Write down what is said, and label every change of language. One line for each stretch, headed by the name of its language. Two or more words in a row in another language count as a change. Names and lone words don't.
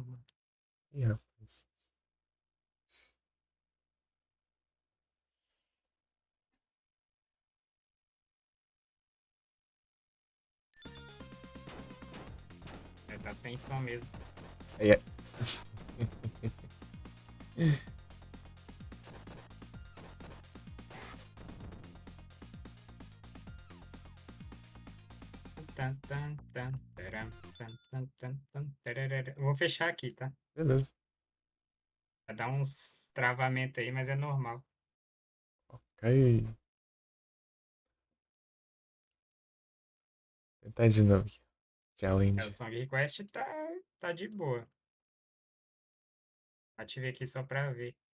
Portuguese: Ih, rapaz. É, tá sem som mesmo. Aí é. Tan, tan, tan, taram, tan, tan, tan, tan, tararara. Eu vou fechar aqui, tá? Beleza. Vai dar uns travamentos aí, mas é normal. Cai. Tentar de novo aqui. É, o Challenge.
English: Song Request
Portuguese: tá de boa. Ativei aqui só pra ver.